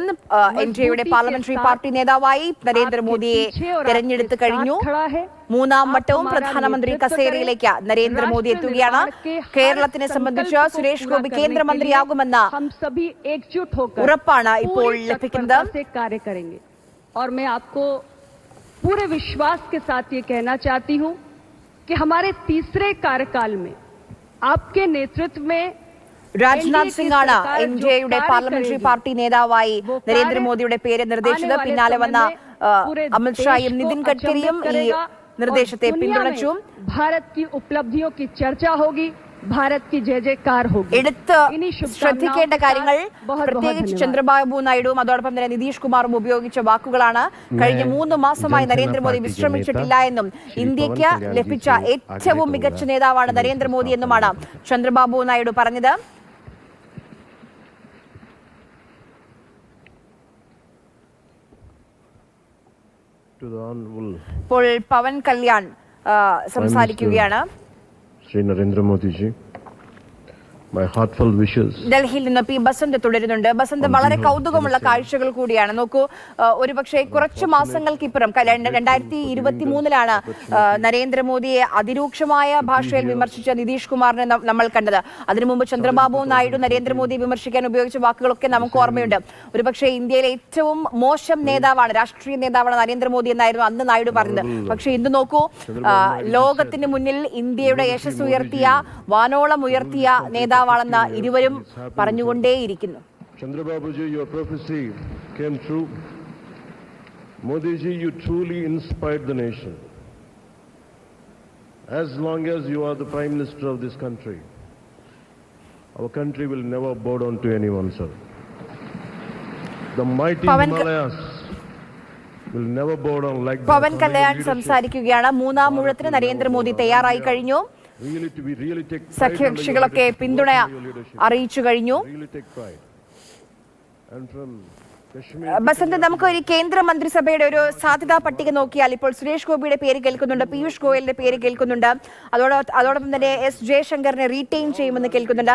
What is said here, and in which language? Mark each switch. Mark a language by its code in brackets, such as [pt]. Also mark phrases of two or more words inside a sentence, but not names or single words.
[ml] എൻ ഡി എയുടെ പാർലമെന്ററി പാർട്ടി നേതാവായി നരേന്ദ്രമോദിയെ തെരഞ്ഞെടുത്തു കഴിഞ്ഞു. മൂന്നാം വട്ടവും പ്രധാനമന്ത്രി കസേരയിലേക്ക് നരേന്ദ്രമോദി എത്തുകയാണ്. കേരളത്തിനെ സംബന്ധിച്ച് സുരേഷ് ഗോപി കേന്ദ്രമന്ത്രിയാകുമെന്ന ഉറപ്പാണ് ഇപ്പോൾ ലഭിക്കുന്നത്. [hi] और मैं आपको पूरे विश्वास के साथ ये कहना चाहती हूं कि हमारे तीसरे कार्यकाल में आपके नेतृत्व में [ml] രാജ്നാഥ് സിംഗ് ആണ് എൻ ഡി എയുടെ പാർലമെന്ററി പാർട്ടി നേതാവായി നരേന്ദ്രമോദിയുടെ പേര് നിർദ്ദേശിച്ചത്. പിന്നാലെ വന്ന അമിത്ഷായും നിതിൻ ഗഡ്കരിയും ഈ നിർദ്ദേശത്തെ പിന്തുണച്ചു. [hi] ഭാരത് की उपलब्धियों की चर्चा होगी, भारत की जय जयकार होगी. [ml] എടുത്ത് ശ്രദ്ധിക്കേണ്ട കാര്യങ്ങൾ പ്രത്യേകിച്ച് ചന്ദ്രബാബു നായിഡുവും അതോടൊപ്പം തന്നെ നിതീഷ് കുമാറും ഉപയോഗിച്ച വാക്കുകളാണ്. കഴിഞ്ഞ 3 മാസമായി നരേന്ദ്രമോദി വിശ്രമിച്ചിട്ടില്ല എന്നും ഇന്ത്യക്ക് ലഭിച്ച ഏറ്റവും മികച്ച നേതാവാണ് നരേന്ദ്രമോദി എന്നുമാണ് ചന്ദ്രബാബു നായിഡു പറഞ്ഞത്. ഇപ്പോൾ പവൻ കല്യാൺ സംസാരിക്കുകയാണ്. [hi] श्री नरेंद्र मोदी जी, [en] my heartfelt wishes. [ml] ഡൽഹിയിൽ നിന്ന് പി ബസന്ത് തുടരുന്നുണ്ട്. ബസന്ത്, വളരെ കൗതുകമുള്ള കാഴ്ചകൾ കൂടിയാണ്. നോക്കൂ, ഒരുപക്ഷെ കുറച്ച് മാസങ്ങൾക്കിപ്പുറം 2023 നരേന്ദ്രമോദിയെ അതിരൂക്ഷമായ ഭാഷയിൽ വിമർശിച്ച നിതീഷ് കുമാറിനെ നമ്മൾ കണ്ടത്. അതിനു മുമ്പ് ചന്ദ്രബാബു നായിഡു നരേന്ദ്രമോദിയെ വിമർശിക്കാൻ ഉപയോഗിച്ച വാക്കുകളൊക്കെ നമുക്ക് ഓർമ്മയുണ്ട്. ഒരുപക്ഷെ ഇന്ത്യയിലെ ഏറ്റവും മോശം നേതാവാണ്, രാഷ്ട്രീയ നേതാവാണ് നരേന്ദ്രമോദി എന്നായിരുന്നു അന്ന് നായിഡു പറഞ്ഞത്. പക്ഷേ ഇന്ന് നോക്കൂ, ലോകത്തിന് മുന്നിൽ ഇന്ത്യയുടെ യശസ് ഉയർത്തിയ, വാനോളം ഉയർത്തിയ നേതാവാണെന്ന് ഇരുവരും പറഞ്ഞുകൊണ്ടേയിരിക്കുന്നു. [en] Chandrababuji, your prophecy came true. Modiji, you truly inspired the nation. As long as you are the Prime Minister of this country, our country will never bow down to anyone, sir. The mighty Himalayas will never bow down like that. [ml] പവൻ കല്യാൺ സംസാരിക്കുകയാണ്. മൂന്നാം ഊഴത്തിന് നരേന്ദ്രമോദി തയ്യാറായി കഴിഞ്ഞു. സഖ്യകക്ഷികളൊക്കെ പിന്തുണ അറിയിച്ചു കഴിഞ്ഞു. ബസന്ത്, നമുക്ക് ഒരു കേന്ദ്ര മന്ത്രിസഭയുടെ ഒരു സാധ്യതാ പട്ടിക നോക്കിയാൽ ഇപ്പോൾ സുരേഷ് ഗോപിയുടെ പേര് കേൾക്കുന്നുണ്ട്, പീയൂഷ് ഗോയലിന്റെ പേര് കേൾക്കുന്നുണ്ട്, അതോടൊപ്പം തന്നെ എസ് ജയശങ്കറിനെ റീറ്റെയിൻ ചെയ്യുമെന്ന് കേൾക്കുന്നുണ്ട്.